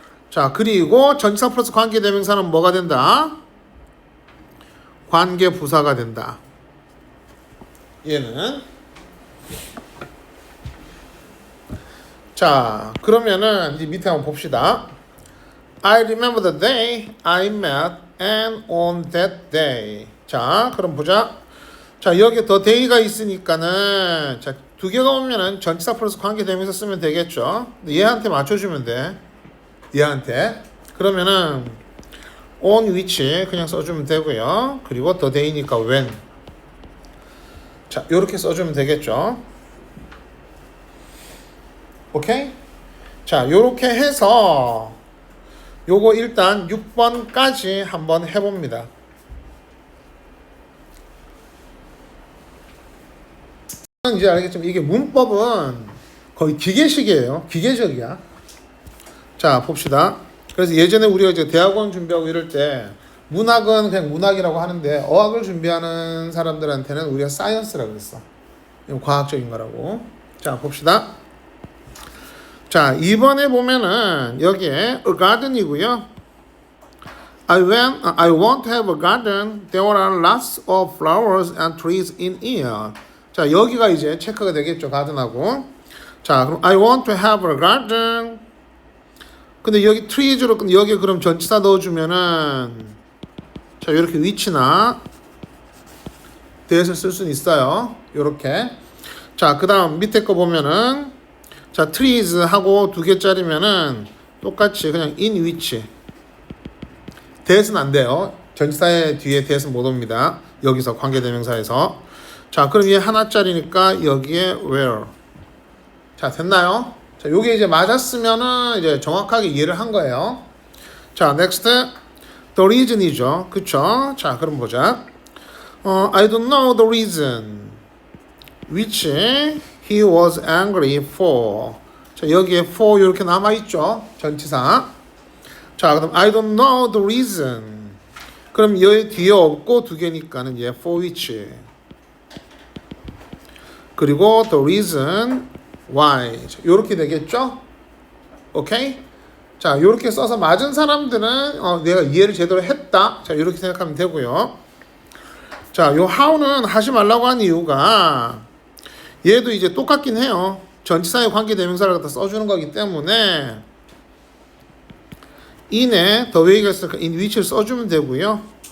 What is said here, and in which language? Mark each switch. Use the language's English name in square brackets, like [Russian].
[Korean] 자, 그리고 전치사 플러스 관계대명사는 뭐가 된다? 관계부사가 된다. 얘는. 자, 그러면은 이제 밑에 한번 봅시다. [English] I remember the day I met and on that day. [Korean] 자, 그럼 보자. 자, 여기 더 day가 있으니까는 자, 두 개가 오면은 전치사 플러스 관계대명사 쓰면 되겠죠. 얘한테 맞춰주면 돼. 얘한테. 그러면은 on which 그냥 써주면 되고요. 그리고 the day니까 when. 자, 요렇게 써주면 되겠죠. 오케이? 자, 요렇게 해서 요거 일단 6번까지 한번 해봅니다. 이제 알겠지만 이게 문법은 거의 기계식이에요. 기계적이야. 자, 봅시다. 그래서 예전에 우리가 이제 대학원 준비하고 이럴 때 문학은 그냥 문학이라고 하는데 어학을 준비하는 사람들한테는 우리가 사이언스라고 그랬어. 과학적인 거라고. 자, 봅시다. 자, 2번에 보면은 여기에 a garden이고요. [English] I want to have a garden. There are lots of flowers and trees in here. [Korean] 자, 여기가 이제 체크가 되겠죠. 가든하고. [English] 자, 그럼 I want to have a garden. [Korean] 근데 여기 trees로 여기에 그럼 전치사 넣어주면은 자, 이렇게 위치나 대에서 쓸 수는 있어요. 요렇게. 자, 그 다음 밑에 거 보면은 자, trees 하고 두 개짜리면은 똑같이 그냥 in 위치. 대에서는 안 돼요. 전치사의 뒤에 대에서는 못 옵니다. 여기서 관계대명사에서. 자, 그럼 얘 하나짜리니까 여기에 where. 자, 됐나요? 자, 요게 이제 맞았으면은 이제 정확하게 이해를 한 거예요. 자, next. [English] The reason이죠. [Korean] 그쵸? 자, 그럼 보자. [English] I don't know the reason which he was angry for. [Korean] 자, 여기에 for 이렇게 남아있죠. 전치사. [English] 자, 그럼 I don't know the reason. [Korean] 그럼 여기 뒤에 없고 두 개니까는 얘 for which. 그리고 the reason why. 자, 요렇게 되겠죠? 오케이? 자, 요렇게 써서 맞은 사람들은 내가 이해를 제대로 했다. 자, 요렇게 생각하면 되고요. 자, 요 how는 하지 말라고 한 이유가 얘도 이제 똑같긴 해요. 전치사의 관계대명사를 갖다 써주는 거기 때문에 in에 the way가 있으니까 in which를 써주면 되고요.